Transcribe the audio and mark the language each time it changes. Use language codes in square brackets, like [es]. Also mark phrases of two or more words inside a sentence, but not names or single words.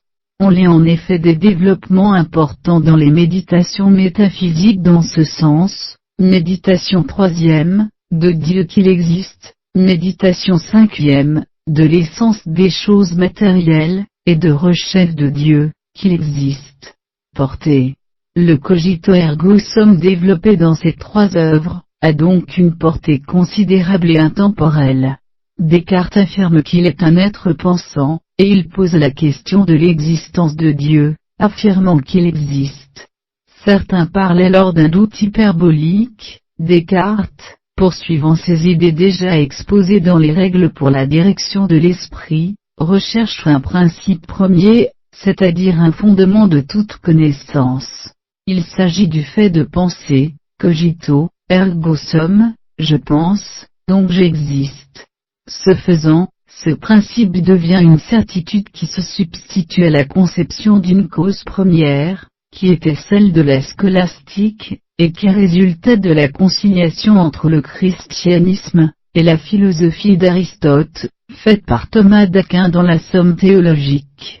[fr] On lit en effet des développements importants dans les méditations métaphysiques dans ce sens. Méditation 3e, de Dieu qu'il existe, méditation 5e, de l'essence des choses matérielles, et de recherche de Dieu, qu'il existe. Portée. Le [la] cogito ergo sum [fr] développé dans ces trois œuvres, a donc une portée considérable et intemporelle. Descartes affirme qu'il est un être pensant, et il pose la question de l'existence de Dieu, affirmant qu'il existe. Certains parlent alors d'un doute hyperbolique. Descartes, poursuivant ses idées déjà exposées dans les règles pour la direction de l'esprit, recherche un principe premier, c'est-à-dire un fondement de toute connaissance. Il s'agit du fait de penser, [la] cogito, ergo sum, [fr] je pense, donc j'existe. Ce faisant, ce principe devient une certitude qui se substitue à la conception d'une cause première, qui était celle de la scolastique, et qui résultait de la conciliation entre le christianisme, et la philosophie d'Aristote, faite par Thomas d'Aquin dans la Somme théologique.